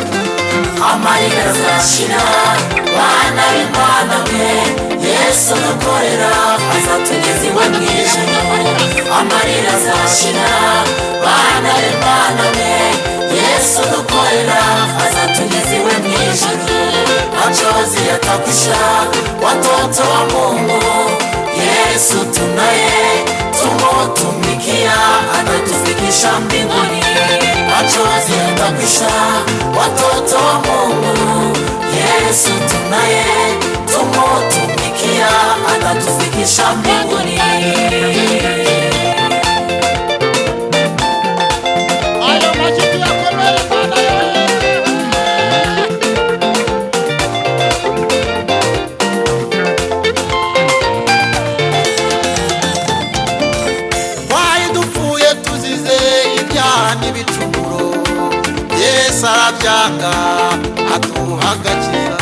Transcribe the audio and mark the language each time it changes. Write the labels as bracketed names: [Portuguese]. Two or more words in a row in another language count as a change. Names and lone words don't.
[Kinyarwanda] Amarira azashira bana b'Imana mwe, Yesu dukorera azatugeza iwe mu ijuru. Amarira azashira bana b'Imana mwe, Yesu dukorera azatugeza iwe mu ijuru. [Swahili] Machozi yatakwisha watoto wa Mungu, Yesu tunaye tumutumikia atatufikisha mbinguni. Machozi yatakwisha watoto wa Mungu, Yesu tunaye tumutumikia atatufikisha mbinguni. Ayo majibu yako mbele sana wewe. [Kinyarwanda] Twari dupfuye tuzize ibyaha n'ibicumuro, Yesu arabyanga aduha agakiza.